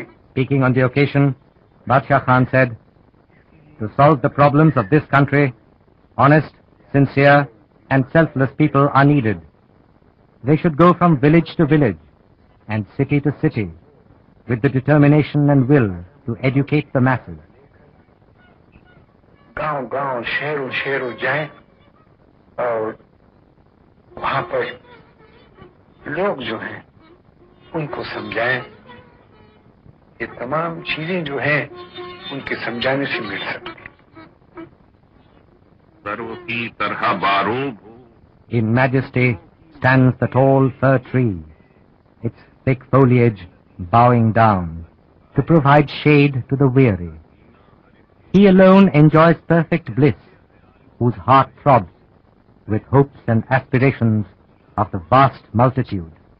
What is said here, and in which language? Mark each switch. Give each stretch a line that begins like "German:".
English: Speaking on the occasion, Badshah Khan said, to solve the problems of this country, honest, sincere and selfless people are needed. They should go from village to village and city to city with the determination and will to educate the masses.
Hindi: गांव-गांव, शहरों जाएं और वहां पर लोग जो हैं उनको समझाएं। ये तमाम चीजें जो हैं उनके समझाने से मिल सकती। सर्व की तरह बारों
English: In majesty stands the tall fir tree, its thick foliage bowing down to provide shade to the weary. He alone enjoys perfect bliss, whose heart throbs with hopes and aspirations of the vast multitude.